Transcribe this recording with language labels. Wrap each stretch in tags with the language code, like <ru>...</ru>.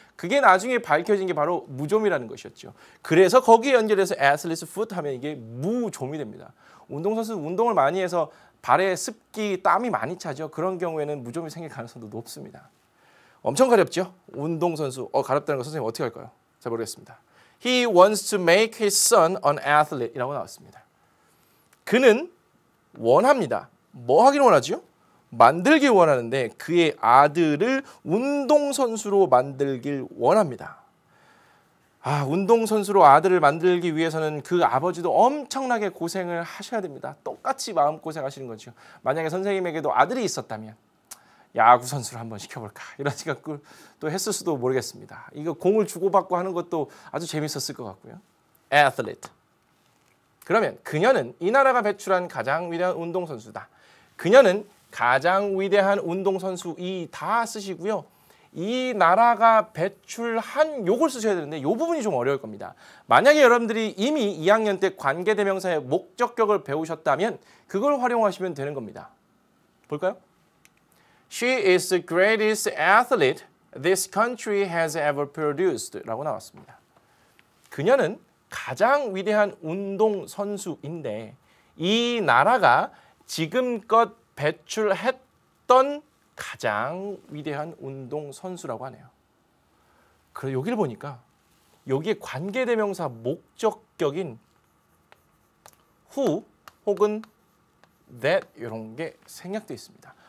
<ko>그게 나중에 밝혀진 게 바로 무좀이라는 것이었죠. 그래서 거기에 연결해서 athlete's foot 하면 이게 무좀이 됩니다. 운동선수는 운동을 많이 해서 발에 습기, 땀이 많이 차죠. 그런 경우에는 무좀이 생길 가능성도 높습니다. 엄청 가렵죠? 운동선수. 가렵다는 거 선생님 어떻게 할까요? 잘 모르겠습니다.</ko> <en>He wants to make his son an athlete</en> <ko>이라고 나왔습니다. 그는 원합니다. 뭐 하기를 원하죠? 만들길 원하는데 그의 아들을 운동선수로 만들길 원합니다. 운동선수로 아들을 만들기 위해서는 그 아버지도 엄청나게 고생을 하셔야 됩니다. 똑같이 마음고생하시는 거죠. 만약에 선생님에게도 아들이 있었다면 야구 선수를 한번 시켜볼까 이런 생각을 또 했을 수도 모르겠습니다. 이거 공을 주고받고 하는 것도 아주 재밌었을 것 같고요.</ko> <en>Athlete.</en> <ko>그러면 그녀는 이 나라가 배출한 가장 위대한 운동선수다. 그녀는 가장 위대한 운동선수 이 다 쓰시고요. 이 나라가 배출한 요걸 쓰셔야 되는데 이 부분이 좀 어려울 겁니다. 만약에 여러분들이 이미 2학년 때 관계대명사의 목적격을 배우셨다면 그걸 활용하시면 되는 겁니다. 볼까요?</ko> <en>She is the greatest athlete this country has ever produced</en> <ko>라고 나왔습니다. 그녀는 가장 위대한 운동선수인데 이 나라가 지금껏 배출했던 가장 위대한 운동선수라고 하네요. 그리고 여기를 보니까 여기에 관계대명사 목적격인 who 혹은 that 이런 게 생략되어 있습니다.</ko>